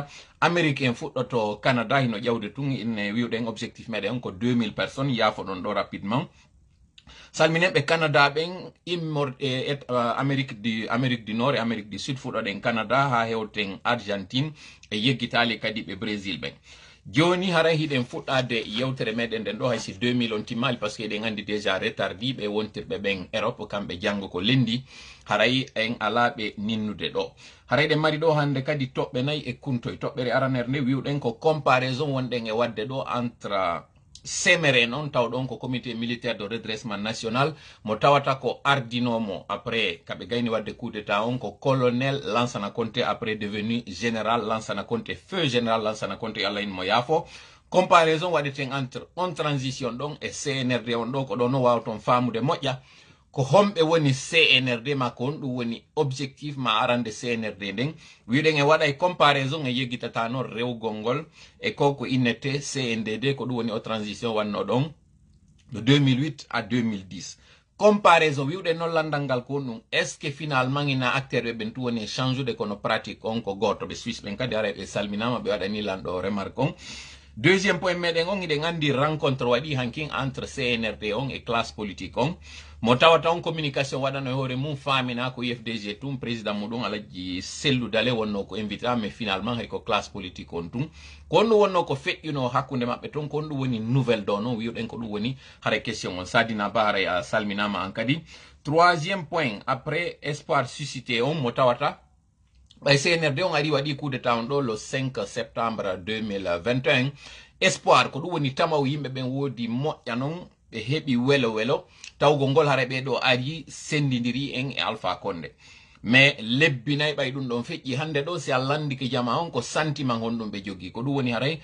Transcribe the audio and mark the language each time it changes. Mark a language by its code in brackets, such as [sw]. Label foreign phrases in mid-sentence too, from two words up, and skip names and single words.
[ff] Amérique en fuɗɗoto Canada hino ƴawde tun ine wiwɗen objectif meɗen on ko 2000 personnes yaafo ɗon ɗo rapidement. Salmineɓe Canada ɓen immorde Amérique du Nord et Amérique du Sud fuɗɗoɗen Canada ha hewten Argentine e yeggitali kadi ɓe Brésil ɓen. Joni haray hiɗen fuɗɗade yewtere meɗen nden ɗo haysi 2000 on timmali par ce que eɗen andi déjà retardi ɓe wontirɓe ɓen Europe kamɓe janggo ko lendi haray en alaɓe ninnude ɗo. Haray ɗen mari ɗo hande kadi toɓɓe 4 e kuntoye toɓɓere aranere nde wiwɗen ko comparaison wonɗen e wadde ɗo entre semere noon taw ɗon ko comité militaire de redressement national mo tawata ko ardinomo après kaɓe gayni wadde [fr] coup d'état [ff] on ko colonel Lansana Conté [fr] après devenu général [ff] Lansana Conté feu général Lansana Conté Allah in mo yaafo. Comparaison waɗeten entre on transition ɗon e CNRD on ɗo ko ɗo no wawton famude moƴƴa ko homɓe woni CNRD ma ko on ɗum woni objectif ma arande CNRD nden wiɗen e waɗa e comparaison e yeggitata noon rewgol ngol e ko innete CNDD ko ɗum woni o transition wanno ɗon [fr] de 2008 à 2010 [ff] comparaison wiude non landangal ko ɗum [fr] est ce que finalement [ff] ina acteur ɓe ɓen tu woni change de kono pratique on ko goto ɓe suisse ɓen kadi ara ɓe salminama ɓe waɗani lanɗo remarque on. [fr] Deuxième point [ff] meɗen on iɗen andi rencontre waɗi hankin entre CNRD on et [fr] classe politique [ff] on mo tawata on communication waɗano e hoore mum famina ko UFDG tum président muɗum alaji Sellou Dale wonno ko invité [fr] mais finalement [ff] hay ko [fr] classe politique [ff] on tum ko ɗum wonno ko feƴƴuno hakkude maɓɓe ton ko ɗum woni nouvelle ɗo noon wiyoɗen ko ɗum woni hara question on Sadina Ba haray a salminama an kadi. [fr] Troisième point après espoir suscité [ff] on mo tawata CNRD on ari waɗi [fr] coup d'état [ff] on ɗo [fr] le 5 septembre 2021 espoir [ff] ko ɗum woni tamaw yimɓe ɓen woodi moƴƴa noon ɓe heɓi welo welo tawgo ngol hara ɓeɗo ari sendidiri en e Alpha Condé mais lebbinayi ɓay ɗum ɗon feƴƴi hande ɗo si a landike jama on ko sentiment honɗum ɓe jogui ko ɗum woni haray